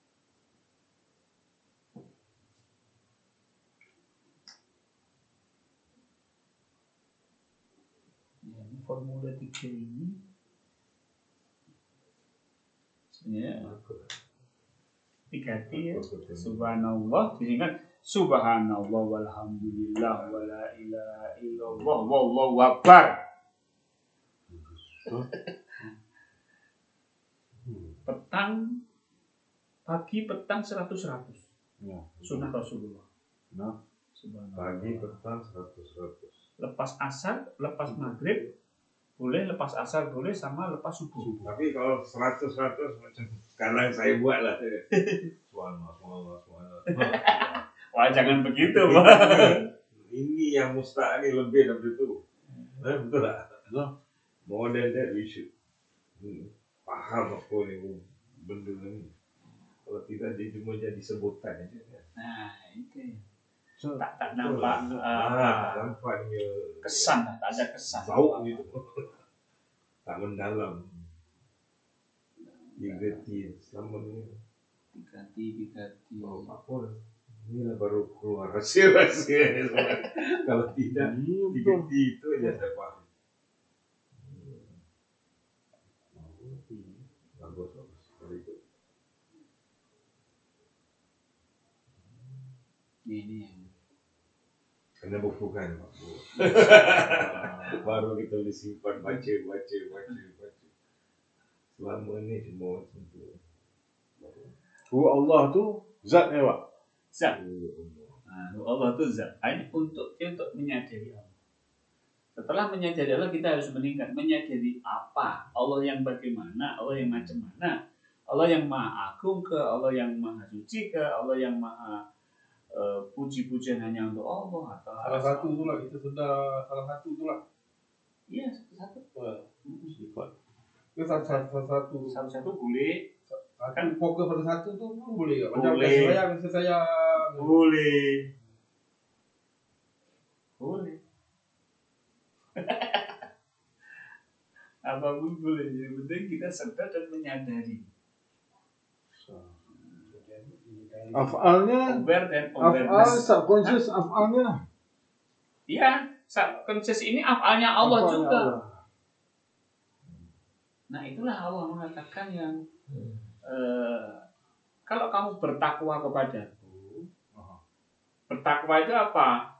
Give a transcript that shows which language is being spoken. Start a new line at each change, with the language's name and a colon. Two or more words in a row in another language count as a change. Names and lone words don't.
Malay: Ya, formula 3 ini sebenarnya 3T ya.
Arabic: Subhanallah, disingkat سبحان الله والحمد لله ولا إله إلا الله والله أكبر.
Malay: Pagi petang 100. Ya. Sunnah Rasulullah. Nah, Pagi, petang, 100. Lepas asar, lepas maghrib, Boleh lepas asar, boleh sama lepas subuh. Tapi kalau 100 macam sekarang saya buat lah. Subhanallah. Wah, jangan begitu, Ini, Pak. ini yang mustahil ini lebih dari itu. Betul tak? Betul.
English: More than that we should
Malay: paham apa ni benda ni. Kalau tidak dia cuma jadi sebutan aja. Nah, itu. So, Tak nampak nampak dia kesan lah, tak ada kesan. bau gitu. Tak mendalam. Digeti selama ni. Digati. Oh, apa? Inilah baru keluar rahsia-rahsia ni semua. Kalau tidak, digeti itu aja saya paham. Bagus.
English: Very good.
Malay: Ini yang Kena bukukan Pak Bu. Baru kita boleh simpan baca. Selama ni cuma macam tu. Allah tu zat ni Pak. zat. Allah itu zat. Hanya untuk menyadari Allah. Setelah menyadari Allah, kita harus meningkat. Menyadari apa? Allah yang bagaimana? Allah yang macam mana? Allah yang maha agung ke? Allah yang maha suci ke? Allah yang maha puji-pujian hanya untuk Allah atau Salah satu itulah kita sedar salah satu itulah. Iya, satu-satu. Sifat. Itu satu. Satu-satu boleh. Kan fokus pada satu tu pun boleh tak? Macam Boleh. kasih sayang. Boleh. Apapun boleh. Yang penting kita sadar dan menyadari. Af'alnya, Aware dan af'al, awareness. subconscious af'alnya. Iya, subconscious ini afalnya Allah Af'alnya juga. Allah. Nah, itulah Allah mengatakan yang kalau kamu bertakwa kepadaku, bertakwa itu apa?